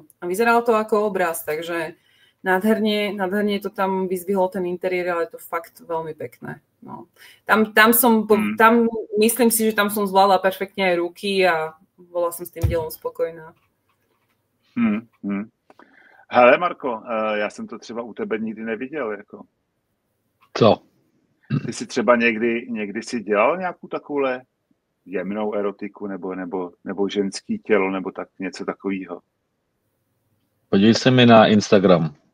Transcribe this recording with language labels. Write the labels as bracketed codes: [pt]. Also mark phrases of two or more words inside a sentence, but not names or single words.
[sk] A vyzeralo to ako obraz, takže nádherne to tam vyzdvihol ten interiér, ale je to fakt veľmi pekné. No. Tam myslím si, že tam som zvládla perfektne aj ruky a bola som s tým dielom spokojná. [cs] Hele, Marko, já jsem to třeba u tebe nikdy neviděl. Jako. Co? Ty jsi třeba někdy si dělal nějakou takovouhle jemnou erotiku nebo ženský tělo nebo tak něco takového? Podívej se mi na Instagram.